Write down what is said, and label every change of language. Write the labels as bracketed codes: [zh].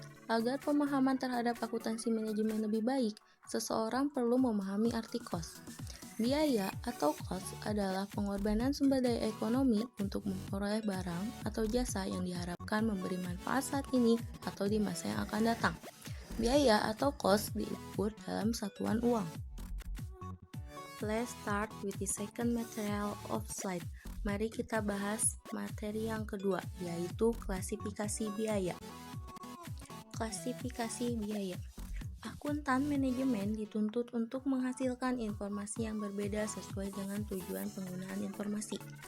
[id] Agar pemahaman terhadap akuntansi manajemen lebih baik, seseorang perlu memahami arti cost. Biaya atau cost adalah pengorbanan sumber daya ekonomi untuk memperoleh barang atau jasa yang diharapkan memberi manfaat saat ini atau di masa yang akan datang. Biaya atau cost diukur dalam satuan uang. [en] Let's start with the second material of slide. [id] Mari kita bahas materi yang kedua, yaitu klasifikasi biaya. Klasifikasi biaya. Akuntan manajemen dituntut untuk menghasilkan informasi yang berbeda sesuai dengan tujuan penggunaan informasi.